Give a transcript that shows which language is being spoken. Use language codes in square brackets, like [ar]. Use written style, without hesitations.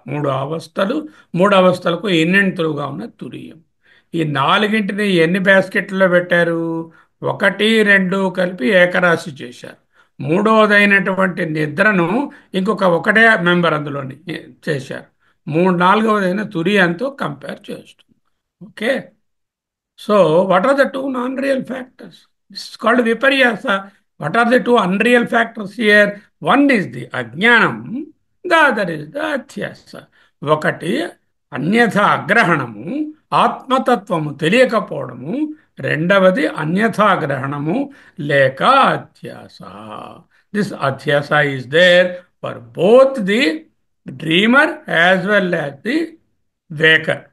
[te] మూడు అవస్థలు, మూడు అవస్థలకు ఎన్నెంతులుగా ఉన్న తురియం. ఈ నాలుగింటిని ఎన్ని బాస్కెట్లలో పెట్టారు? ఒకటి రెండు కలిపి ఏకరాశి చేశారు. మూడవదైనటువంటి నిద్రను ఇంకొక ఒకటే మెంబర్ అందులోని చేశారు. నాలుగవదైన తురియంతో కంపేర్ చేస్తుంది. [en] Okay, so, what are the two non-real factors? This is called viparyasa. What are the two unreal factors here? One is the ajnanam, the other is the athyasa. [te] ఒకటి అన్యథ అగ్రహణము, ఆత్మతత్వము తెలియకపోవడము. రెండవది అన్యథాగ్రహణము లేక అధ్యాస. [en] This adhyasa is there for both the dreamer as well as the waker.